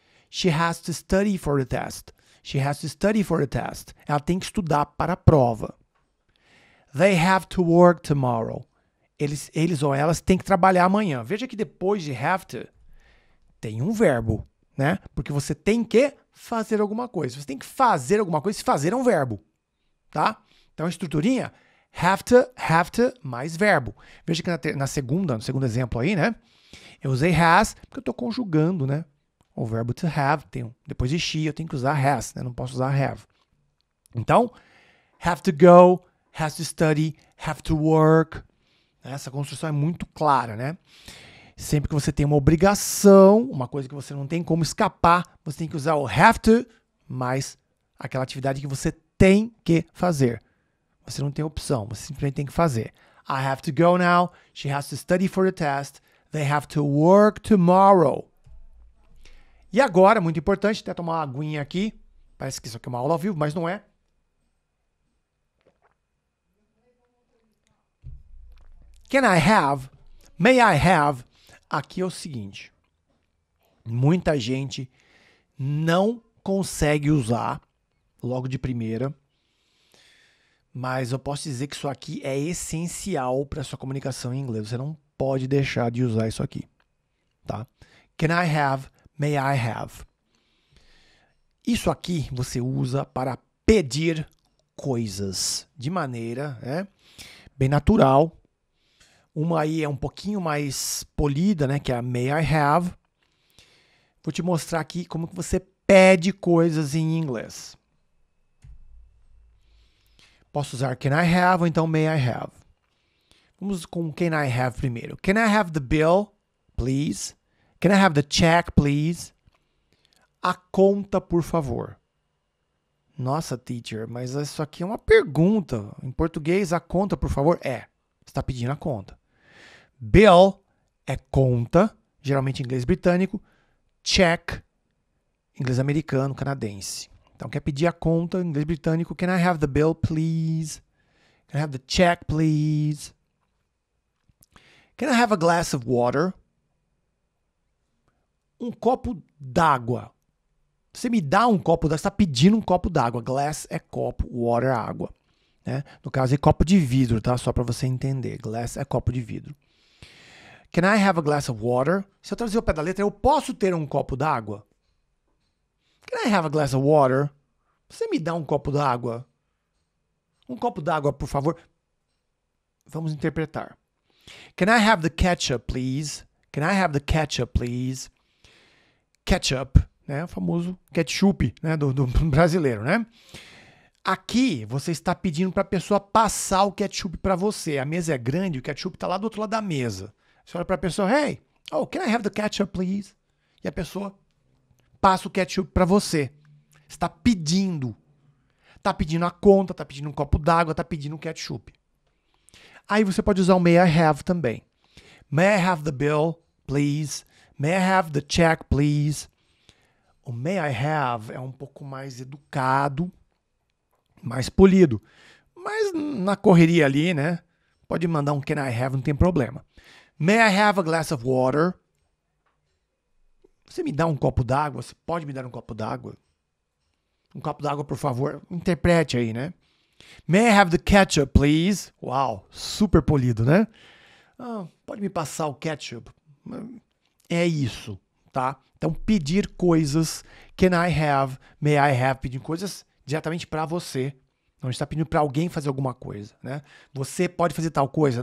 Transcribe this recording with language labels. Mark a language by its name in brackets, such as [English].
[English] She has to study for the test. She has to study for the test. [Portuguese] Ela tem que estudar para a prova. [English] They have to work tomorrow. [Portuguese] Eles ou elas têm que trabalhar amanhã. Veja que depois de have to, tem um verbo, né? Porque você tem que fazer alguma coisa. Você tem que fazer alguma coisa, se fazer é um verbo, tá? Então, a estruturinha, have to, mais verbo. Veja que no segundo exemplo aí, né? Eu usei has, porque eu estou conjugando, né? O verbo to have, depois de she, eu tenho que usar has, né? Não posso usar have. Então, [English] have to go, has to study, have to work. [Portuguese] Essa construção é muito clara, né? Sempre que você tem uma obrigação, uma coisa que você não tem como escapar, você tem que usar o have to mais aquela atividade que você tem que fazer. Você não tem opção, você simplesmente tem que fazer. [English] I have to go now. She has to study for the test. They have to work tomorrow. [Portuguese] E agora, muito importante, até tomar uma aguinha aqui. Parece que isso aqui é uma aula ao vivo, mas não é. [English] Can I have? May I have? [Portuguese] Aqui é o seguinte. Muita gente não consegue usar logo de primeira, mas eu posso dizer que isso aqui é essencial para a sua comunicação em inglês. Você não pode deixar de usar isso aqui, tá? [English] Can I have? May I have? [Portuguese] Isso aqui você usa para pedir coisas de maneira, né, bem natural. Uma aí é um pouquinho mais polida, né, que é a [English] may I have. [Portuguese] Vou te mostrar aqui como que você pede coisas em inglês. Posso usar [English] can I have [Portuguese] ou então [English] may I have. [Portuguese] Vamos com [English] can I have [Portuguese] primeiro. [English] Can I have the bill, please? Can I have the check, please? [Portuguese] A conta, por favor. Nossa, teacher, mas isso aqui é uma pergunta. Em português, a conta, por favor, é. Você está pedindo a conta. Bill é conta, geralmente em inglês britânico. Check, inglês americano, canadense. Então, quer pedir a conta em inglês britânico. [English] Can I have the bill, please? Can I have the check, please? Can I have a glass of water? [Portuguese] Um copo d'água. Você me dá um copo d'água, você está pedindo um copo d'água. Glass é copo, water é água. Né? No caso, é copo de vidro, tá? Só para você entender. Glass é copo de vidro. [English] Can I have a glass of water? [Portuguese] Se eu traduzir o pé da letra, eu posso ter um copo d'água? [English] Can I have a glass of water? [Portuguese] Você me dá um copo d'água? Um copo d'água, por favor. Vamos interpretar. [English] Can I have the ketchup, please? Can I have the ketchup, please? [Portuguese] Ketchup, né? O famoso ketchup, né? Do brasileiro, né? Aqui, você está pedindo para a pessoa passar o ketchup para você. A mesa é grande, o ketchup está lá do outro lado da mesa. Você olha para a pessoa, [English] hey, oh, can I have the ketchup, please? [Portuguese] E a pessoa passa o ketchup para você. Está pedindo. Está pedindo a conta, está pedindo um copo d'água, está pedindo um ketchup. Aí você pode usar o [English] may I have [Portuguese] também. [English] May I have the bill, please? May I have the check, please? [Portuguese] O may I have é um pouco mais educado, mais polido. Mas na correria ali, né? Pode mandar um [English] can I have, [Portuguese] não tem problema. [English] May I have a glass of water? [Portuguese] Você me dá um copo d'água? Você pode me dar um copo d'água? Um copo d'água, por favor. Interprete aí, né? [English] May I have the ketchup, please? [Portuguese] Uau, super polido, né? Ah, pode me passar o ketchup? É isso, tá? Então, pedir coisas, [English] can I have, may I have, [Portuguese] pedir coisas diretamente para você. Não está pedindo para alguém fazer alguma coisa, né? Você pode fazer tal coisa?